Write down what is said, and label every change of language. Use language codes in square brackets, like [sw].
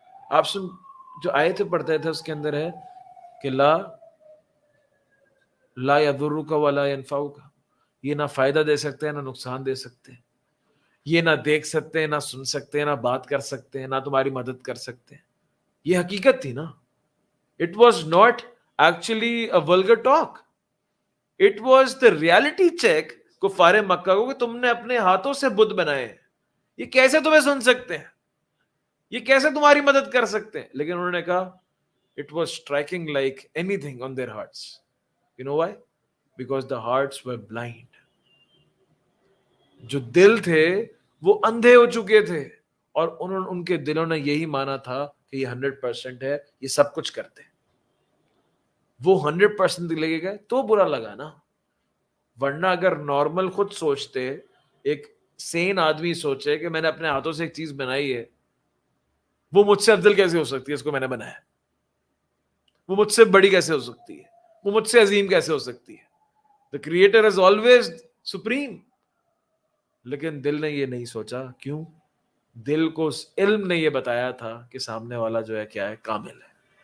[ur] آپ جو آیتیں پڑھتے تھے اس کے اندر ہے کہ لا یضرک ولا ینفعک, یہ نہ فائدہ دے سکتے ہیں نہ نقصان دے سکتے ہیں, یہ نہ دیکھ سکتے ہیں نہ سن سکتے ہیں نہ بات کر سکتے ہیں نہ تمہاری مدد کر سکتے ہیں. یہ حقیقت تھی نا. [en] it was not actually a vulgar talk, it was the reality check [ur] کفار مکہ کو کہ تم نے اپنے ہاتھوں سے بت بنائے ہیں, یہ کیسے تمہیں سن سکتے ہیں, یہ کیسے تمہاری مدد کر سکتے ہیں. لیکن انہوں نے کہا [en] it was striking like anything on their hearts. You know why? Because the hearts were blind. [ur] جو دل تھے وہ اندھے ہو چکے تھے, اور ان کے دلوں نے یہی مانا تھا کہ یہ 100% ہے, یہ سب کچھ کرتے. وہ 100% لگے گئے تو برا لگا نا, ورنہ اگر نارمل خود سوچتے, ایک سین آدمی سوچے کہ میں نے اپنے ہاتھوں سے ایک چیز بنائی ہے, وہ مجھ سے افضل کیسے ہو سکتی ہے, اس کو میں نے بنایا, وہ مجھ سے بڑی کیسے ہو سکتی ہے, وہ مجھ سے عظیم کیسے ہو سکتی ہے. [en] The creator is always supreme. [ur] لیکن دل نے یہ نہیں سوچا. کیوں؟ دل کو اس علم نے یہ بتایا تھا کہ سامنے والا جو ہے کیا ہے, کامل ہے.